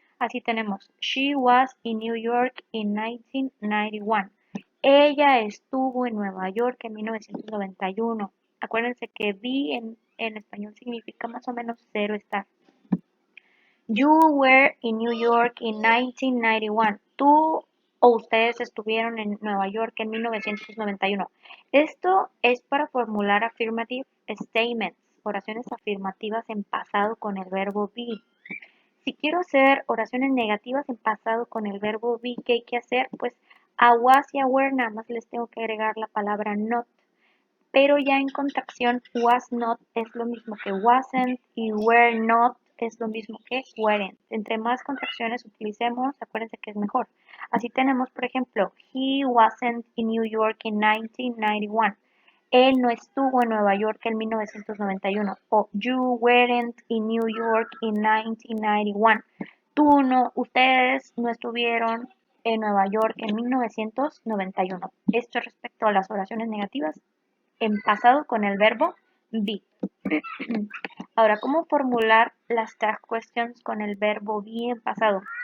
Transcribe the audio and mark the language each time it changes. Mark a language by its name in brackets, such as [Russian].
[Spanish] Así tenemos, [English] she was in New York in 1991. [Spanish] Ella estuvo en Nueva York en 1991. Acuérdense que be en español significa más o menos cero estar. [English] You were in New York in 1991. [Spanish] Tú o ustedes estuvieron en Nueva York en 1991. Esto es para formular [English] affirmative statements, [Spanish] oraciones afirmativas en pasado con el verbo be. Si quiero hacer oraciones negativas en pasado con el verbo be, ¿qué hay que hacer? Pues a was y a were nada más les tengo que agregar la palabra not. Pero ya en contracción, was not es lo mismo que wasn't y were not es lo mismo que weren't. Entre más contracciones utilicemos, acuérdense que es mejor. Así tenemos, por ejemplo, [English] he wasn't in New York in 1991. [Spanish] Él no estuvo en Nueva York en 1991. [English] O you weren't in New York in 1991. [Spanish] Ustedes no estuvieron en Nueva York en 1991. Esto respecto a las oraciones negativas en pasado con el verbo be. Ahora, ¿cómo formular las tag questions con el verbo be en pasado?